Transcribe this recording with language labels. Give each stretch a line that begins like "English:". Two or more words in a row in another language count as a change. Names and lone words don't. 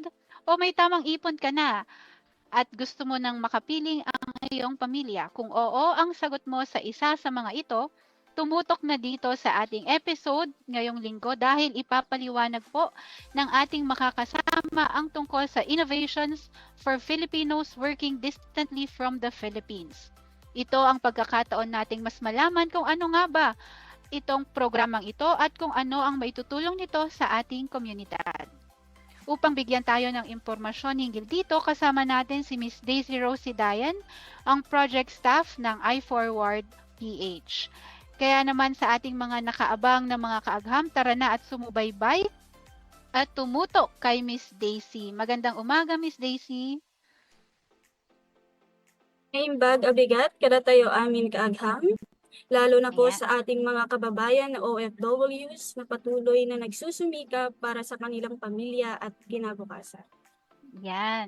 Filipino: O may tamang ipon ka na at gusto mo nang makapiling ang iyong pamilya? Kung oo ang sagot mo sa isa sa mga ito, tumutok na dito sa ating episode ngayong linggo dahil ipapaliwanag po ng ating makakasama ang tungkol sa innovations for Filipinos working distantly from the Philippines. Ito ang pagkakataon nating mas malaman kung ano nga ba itong programang ito at kung ano ang maitutulong nito sa ating komunidad. Upang bigyan tayo ng impormasyon hinggil dito, kasama natin si Miss Daisy Rose Sidayan, ang project staff ng iForward PH. Kaya naman sa ating mga nakaabang na mga kaagham, tara na at sumubaybay at tumutok kay Miss Daisy. Magandang umaga, Miss Daisy.
Iloko: Naimbag abigat kada tayo amin kaagham,
Filipino: lalo na po Ayan. sa ating mga kababayan na OFWs na patuloy na nagsusumikap para sa kanilang pamilya at kinabukasan. Yan.